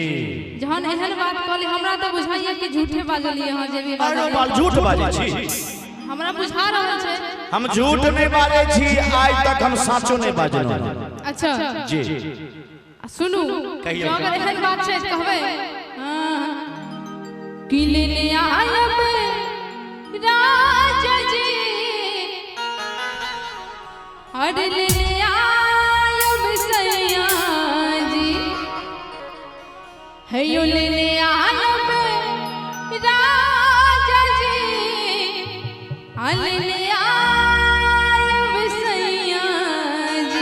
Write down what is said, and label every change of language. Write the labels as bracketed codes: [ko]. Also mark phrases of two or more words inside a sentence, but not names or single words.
[mai] जहन एहन बात कहले हमरा तो बुझाइए कि झूठे बाजलिए हां जे भी बाजल झूठ बाजै छी हमरा बुझा रहल छै हम झूठ नहीं बाजै छी आज तक हम साचो नहीं बाजलो अच्छा जी सुनू कहियो अगर एहन बात छै कहबै कि ले आयब राजा जी अरे ले आयब सैया जी है यो ले आयब राजा जी ले आयब सैया जी